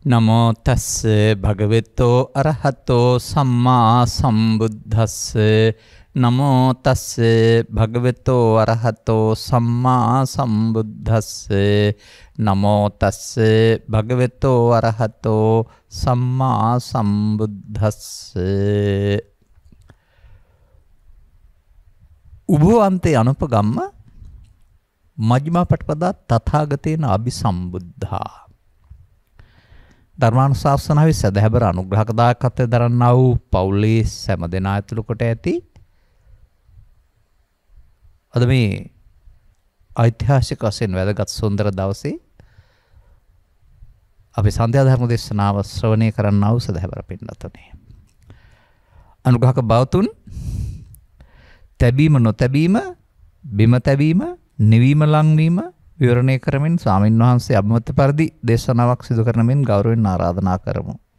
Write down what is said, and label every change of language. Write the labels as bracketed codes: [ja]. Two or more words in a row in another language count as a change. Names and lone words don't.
[pi] නමෝ තස්ස භගවතෝ අරහතෝ සම්මා සම්බුද්දස්ස නමෝ තස්ස භගවතෝ අරහතෝ සම්මා සම්බුද්දස්ස නමෝ තස්ස භගවතෝ අරහතෝ සම්මා සම්බුද්දස්ස උභවන්තේ අනුපගම්ම මජ්ක්‍ධිමා පටිපදා තථාගතේන අபிසම්බුද්ධා [si] ධර්මානුශාසනාවේ සදහැබර අනුග්‍රහක දායකත්වයෙන් දරන්නා වූ පවුලේ සෑම දෙනා ඇතුළු කොට ඇති අද මේ ඓතිහාසික වශයෙන් වැදගත් සුන්දර දවසේ අපි සන්ධ්‍යා ධර්ම දේශනාව ශ්‍රවණය කරන්නා වූ සදහැබර පින්වත්නි අනුග්‍රහක බවතුන් තැබීම නොතැබීම බිම තැබීම නිවීම ලංවීම විවරණය කරමින් ස්වාමින් වහන්සේ අභිමත පරිදි දේශනාවක් සිදු කරන මෙන් ගෞරවයෙන් ආරාධනා කරමු.